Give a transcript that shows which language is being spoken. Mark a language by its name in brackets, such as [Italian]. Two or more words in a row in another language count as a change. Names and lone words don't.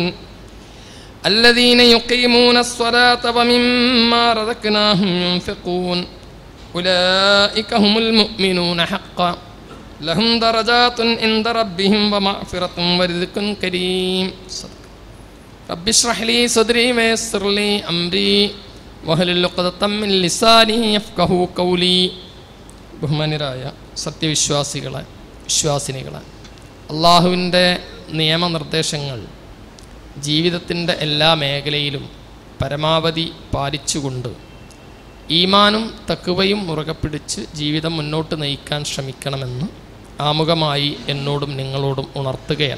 [Arabic] الذين يقيمون الصلاة ومما رزقناهم ينفقون أولئك هم المؤمنون حقا لهم درجات عند ربهم ومغفرة ورزق كريم. رب اشرح لي صدري ويسر لي أمري واحلل عقدة من لساني يفقهوا قولي. [Malayalam] ബഹുമാന്യരായ സത്യവിശ്വാസികളെ, വിശ്വാസിനികളെ, അള്ളാഹുവിൻ്റെ നിയമനിർദ്ദേശങ്ങൾ ജീവിതത്തിൻ്റെ എല്ലാ മേഖലയിലും പരമാവധി പാലിച്ചുകൊണ്ട് ഈമാനും തഖ്വയും മുറുകെ പിടിച്ച് ജീവിതം മുന്നോട്ട് നയിക്കാൻ ശ്രമിക്കണമെന്ന് ആമുഖമായി എന്നോടും നിങ്ങളോടും ഉണർത്തുകയാണ്.